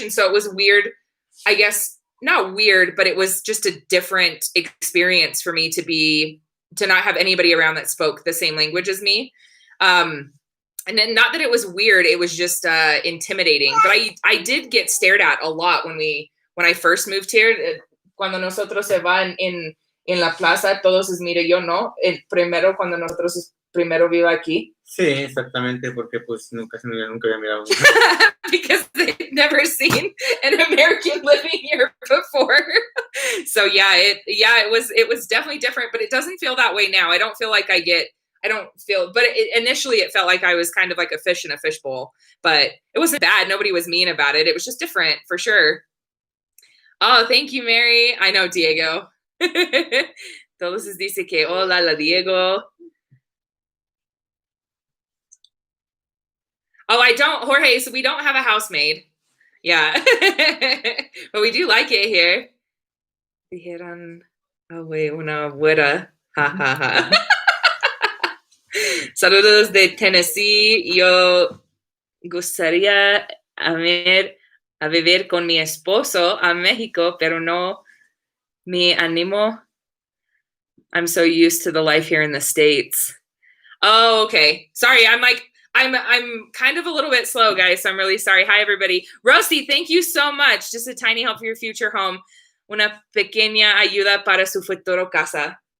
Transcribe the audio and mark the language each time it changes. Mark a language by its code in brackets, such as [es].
[en] And so it was weird, I guess, not weird, but it was just a different experience for me to be to not have anybody around that spoke the same language as me. And then not that it was weird, it was just intimidating. But I did get stared at a lot when I first moved here. [es] Cuando nosotros se van en la plaza, todos es mire, yo no. Primero cuando nosotros primero vivo aquí. Sí, exactamente, porque pues nunca había mirado. [en] Because they've never seen an American living here before. So it was definitely different, but it doesn't feel that way now. I don't feel like but initially it felt like I was kind of like a fish in a fishbowl, but it wasn't bad. Nobody was mean about it. It was just different for sure. Oh, thank you, Mary. I know, Diego. [es] Todos dice que hola, la Diego. [en] Oh, I don't, Jorge, so we don't have a housemaid. Yeah. But we do like it here. [es] Dijeron, [en] oh, wait, [es] una güera. [en] Ha, ha, ha. [es] Saludos de Tennessee. Yo gustaría a vivir con mi esposo a México, pero no me animo. [en] I'm so used to the life here in the States. Oh, okay. Sorry, I'm kind of a little bit slow, guys, so I'm really sorry. Hi, everybody. Rosie, thank you so much. Just a tiny help for your future home. [es] Una pequeña ayuda para su futuro casa.